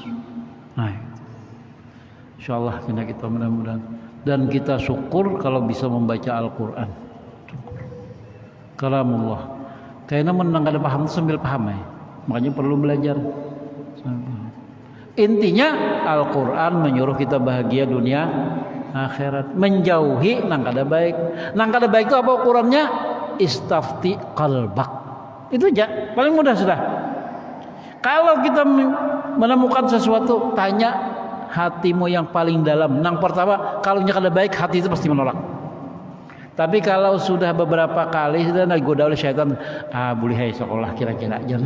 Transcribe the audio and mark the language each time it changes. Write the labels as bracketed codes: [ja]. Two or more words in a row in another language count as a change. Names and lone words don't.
[id] Nah, insyaallah kita mudah-mudahan dan kita syukur kalau bisa membaca Al-Quran. Kalamullah. [bjn] Kayaknya menang ada paham sambil paham ya. [id] Makanya perlu belajar. Intinya Al-Quran menyuruh kita bahagia dunia akhirat, menjauhi [bjn] nang kada baik. Nang kada baik itu apa ukurannya? [ar] استفت قلبك. [id] Itu aja, paling mudah sudah. Kalau kita menemukan sesuatu, tanya hatimu yang paling dalam. [bjn] Nang pertama, kalau nya kada baik, hati itu pasti menolak. Tapi kalau sudah beberapa kali sudah digoda oleh syaitan, boleh hai sekolah kira-kira aja.